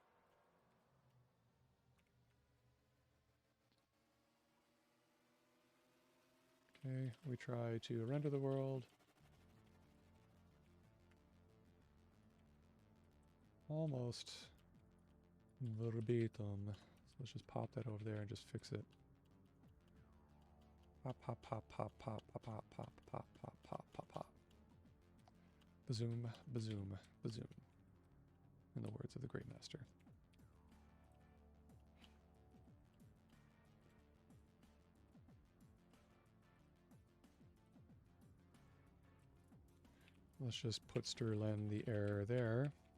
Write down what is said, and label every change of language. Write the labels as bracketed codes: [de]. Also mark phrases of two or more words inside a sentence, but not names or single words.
[en] Okay, we try to render the world. Almost verbatim. So let's just pop that over there and just fix it. Pop, pop, pop, pop, pop, pop, pop, pop, pop, pop, pop, pop, pop. Bazoom, bazoom, bazoom. In the words of the Great Master. Let's just put Sterlen the error there.